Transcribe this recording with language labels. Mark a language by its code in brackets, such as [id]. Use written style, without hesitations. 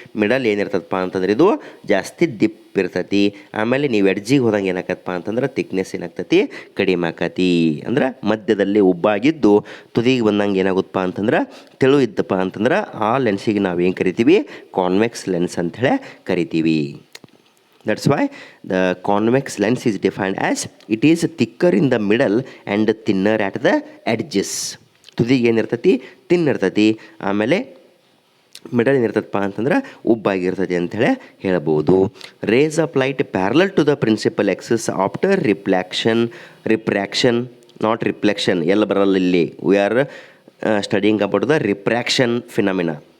[kn] Middle ಏನಿರ್ತದಪ್ಪ ಅಂತಂದ್ರೆ ಇದು ಜಾಸ್ತಿ ದಿಪ್ ಇರ್ತೈತಿ. ಆಮೇಲೆ ನೀವು ಎಡ್ಜಿಗೆ ಹೋದಂಗೆ ಏನಾಕತ್ತಪ್ಪ ಅಂತಂದ್ರೆ ಥಿಕ್ನೆಸ್ ಏನಾಗ್ತೈತಿ, ಕಡಿಮೆ ಆಕತಿ. ಅಂದ್ರೆ ಮಧ್ಯದಲ್ಲಿ ಉಬ್ಬಾಗಿದ್ದು ತುದಿಗೆ ಬಂದಂಗೆ ಏನಾಗುತ್ತಪ್ಪ ಅಂತಂದ್ರೆ ತೆಳು ಇದ್ದಪ್ಪ ಅಂತಂದ್ರೆ ಆ ಲೆನ್ಸಿಗೆ ನಾವೇನು ಕರಿತೀವಿ, ಕಾನ್ವೆಕ್ಸ್ ಲೆನ್ಸ್ ಅಂಥೇಳಿ ಕರಿತೀವಿ. [en] That's why the convex lens is defined as it is thicker in the middle and thinner at the edges. [kn] ತುದಿಗೆ ಏನಿರ್ತೈತಿ, ತಿನ್ ಇರ್ತೈತಿ. ಆಮೇಲೆ ಮಿಡಲ್ ಏನಿರ್ತದಪ್ಪ ಅಂತಂದ್ರೆ ಉಬ್ಬಾಗಿರ್ತೈತಿ ಅಂಥೇಳಿ ಹೇಳ್ಬೋದು. [en] rays of light parallel to the principal axis after refraction not reflection [kn] ಎಲ್ಲ ಬರಲ್ಲ ಇಲ್ಲಿ. [en] We are studying about the refraction phenomena.